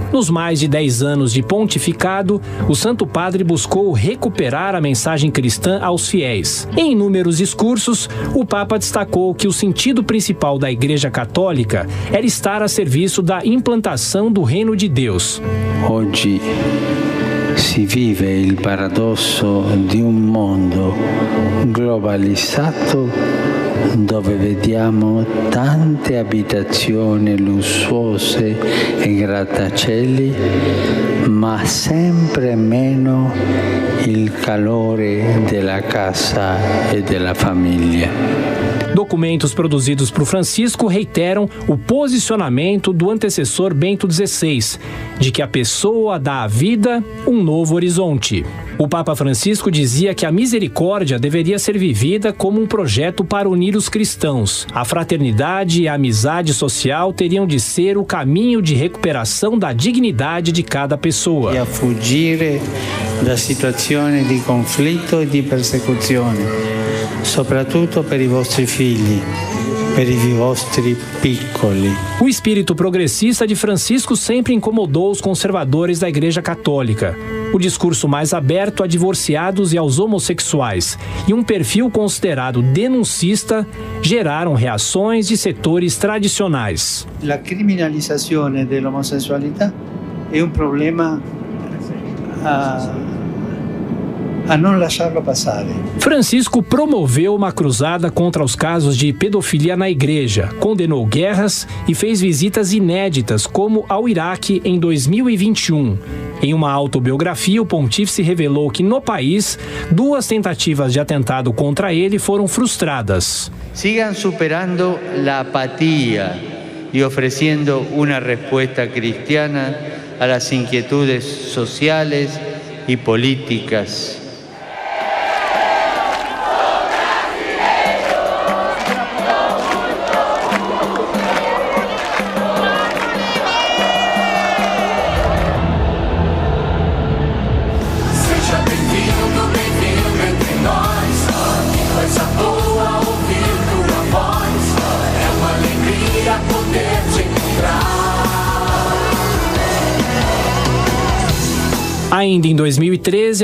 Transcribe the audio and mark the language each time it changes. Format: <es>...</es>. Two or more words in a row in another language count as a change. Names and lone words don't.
<pt>Nos mais de 10 anos de pontificado, o Santo Padre buscou recuperar a mensagem cristã aos fiéis. Em inúmeros discursos, o Papa destacou que o sentido principal da Igreja Católica era estar a serviço da implantação do Reino de Deus.</pt> <it>Oggi si vive il paradosso di un mondo globalizzato dove vediamo tante abitazioni lussuose e grattacieli, ma sempre meno il calore della casa e della famiglia.</it> <pt>Documentos produzidos por Francisco reiteram o posicionamento do antecessor Bento XVI, de que a pessoa dá à vida um novo horizonte. O Papa Francisco dizia que a misericórdia deveria ser vivida como um projeto para unir os cristãos. A fraternidade e a amizade social teriam de ser o caminho de recuperação da dignidade de cada pessoa.</pt> <it>E a fugire da situazioni di conflitto e di persecuzione, soprattutto per i vostri figli, per i vostri piccoli.</it> <pt>O espírito progressista de Francisco sempre incomodou os conservadores da Igreja Católica. O discurso mais aberto a divorciados e aos homossexuais e um perfil considerado denuncista geraram reações de setores tradicionais.</pt> <it>La criminalizzazione dell'omosessualità è un problema a non lasciarlo passare.</it> <pt>Francisco promoveu uma cruzada contra os casos de pedofilia na igreja, condenou guerras e fez visitas inéditas, como ao Iraque em 2021. Em uma autobiografia, o pontífice revelou que no país, 2 tentativas de atentado contra ele foram frustradas.</pt> <es>Sigan superando la apatía y ofreciendo una respuesta cristiana a las inquietudes sociales y políticas.</es> <pt>Ainda em 2013,</pt>